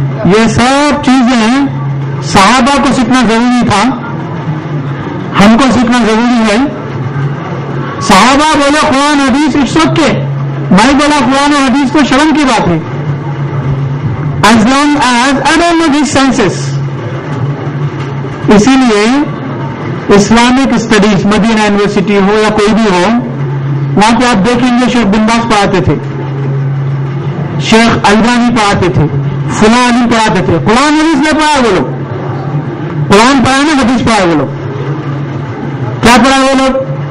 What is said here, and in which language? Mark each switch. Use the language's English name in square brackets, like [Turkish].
[Hindi] ये सब चीजें सहाबा को सीखना जरूरी था, हमको सीखना जरूरी है. सहाबा बोला कुरान हदीस [English] it's okay, [Hindi] मैं बोला कुरान और हदीस तो शर्म की बात है. [English] As long as I don't know these sciences. [Hindi] इसीलिए इस्लामिक स्टडीज मदीना यूनिवर्सिटी हो या कोई भी हो, वहां पे आप देखेंगे शेख बिन बाज पढ़ाते थे, शेख अलबानी पढ़ाते थे, फुला अली पढ़ाते थे. कुरान हदीस नहीं पढ़ा वो लोग. कुरान पढ़ा ना, हदीस पढ़ा वो लोग. क्या पढ़ा वो लोग?